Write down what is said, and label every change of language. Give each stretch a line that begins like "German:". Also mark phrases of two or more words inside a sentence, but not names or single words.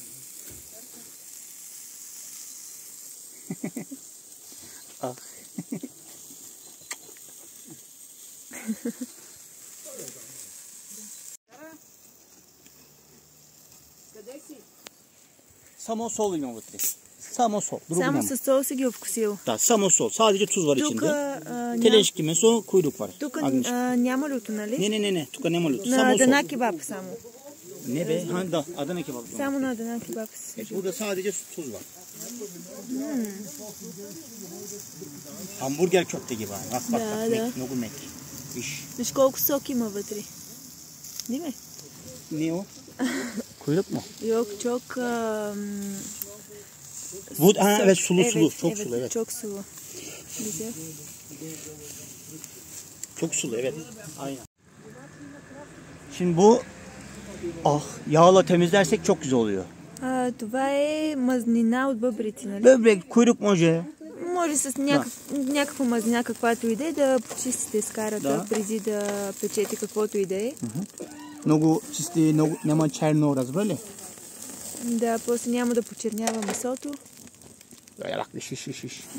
Bulgarian: Ах. Само сол има вътре. Само сол. Само с сол си ги обкусил. Да, само сол.
Turkish: Sadece tuz var
Bulgarian: Тук,
Turkish: içinde.
Bulgarian: Телешки месо,
Turkish: kuyruk var.
Bulgarian: Тук няма люто, нали? Не. Тук няма люто. На Само Адана сол. кебаб само.
Turkish: Ne be? Ha da Adana kebap.
Bulgarian: Само на Адана кебаб си.
Turkish: Burada sadece tuz var. Hamburger köfte gibi. Bak bak
Bulgarian: Da,
Turkish: bak.
Bulgarian: da. Много мек. Виж. Виж колко сок има вътре. Диме?
Turkish: Ne o? Kuyruk mu? Yok çok... Bu evet sulu evet, sulu. Çok sulu evet. Çok sulu. Güzel. Çok sulu evet. Aynen. Şimdi bu yağla temizlersek çok güzel oluyor.
Bulgarian: Това е мазнина от бъбреци, нали?
Turkish: Böbrek, kuyruk може.
Bulgarian: Може с някаква мазнина, каквато и да е, да почистите скарата, преди да печете каквото и да е. Много чисти, няма черно, разбрали? Да, после няма да почернява месото. Шиш.